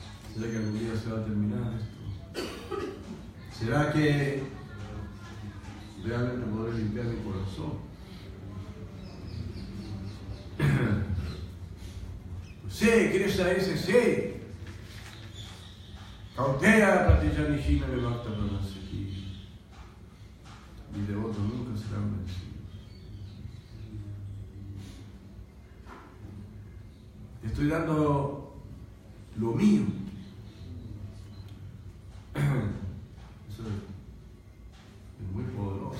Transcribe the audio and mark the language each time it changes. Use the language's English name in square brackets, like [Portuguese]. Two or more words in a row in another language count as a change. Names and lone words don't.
[Spanish] ¿Será que algún día se va a terminar esto? ¿Será que realmente podré limpiar mi corazón? Sí, Krishna dice sí. [Sanskrit] Kauteya Pratijani me bhakta pranasaki. [Spanish] Mis devotos nunca serán vencidos. Estoy dando lo mío. Eso es muy poderoso.